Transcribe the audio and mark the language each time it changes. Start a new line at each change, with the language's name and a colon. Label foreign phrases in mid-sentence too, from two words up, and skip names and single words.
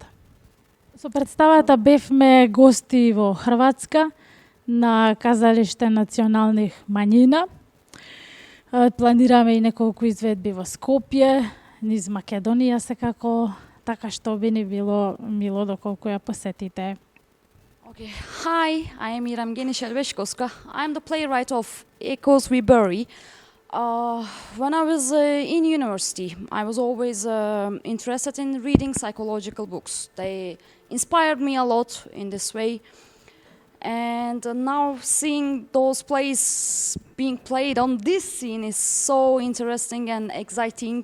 Macedonian: Со представата бевме гости во Хрватска на казалиште националних мањина. Планираме и неколку изведби во Скопје, низ Македонија секако, така што би ни било мило доколку ја посетите.
English: Okay. Hi, I am Iram Genišelveškovska. I am the playwright of Echoes We Bury. When I was in university, I was always interested in reading psychological books. They inspired me a lot in this way. And now seeing those plays being played on this scene is so interesting and exciting.